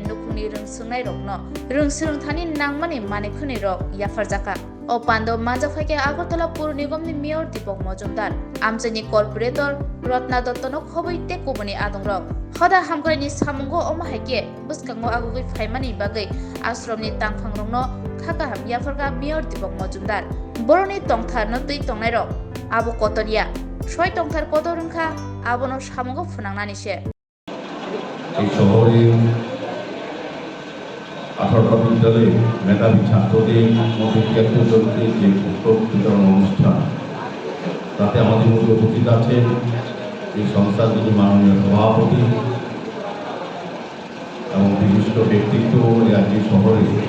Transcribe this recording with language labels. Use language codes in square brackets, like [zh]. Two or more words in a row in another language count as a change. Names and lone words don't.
[trp] nukuni rung surnai rokno rung surung thani nangmani manekhuni rok yafarjaka o pando majafaike Agartala Pur Nigomni Mayor Deepak Majumdar amchani corporator Rotna Dottono khoboite kubuni adongrok hoda hamkorni samungo omahaike buskango agugui phaimani bagai ashromni tangphangrokno khaka ham yafarga Mayor Deepak Majumdar boroni tongthar no tui tongnai abo kotoria soi tongthar kotorungkha abono samungo phunangnani se [bn] এই শহরে 18টা বিদ্যালয়ে মেধাবী ছাত্রদের মধ্যে ৭৩ জনকে যে পুস্তক বিতরণ অনুষ্ঠান তাতে আমাদের মধ্যে উপস্থিত আছেন এই সংস্থার যিনি মাননীয় সভাপতি এবং বিশিষ্ট ব্যক্তিত্ব এই শহরে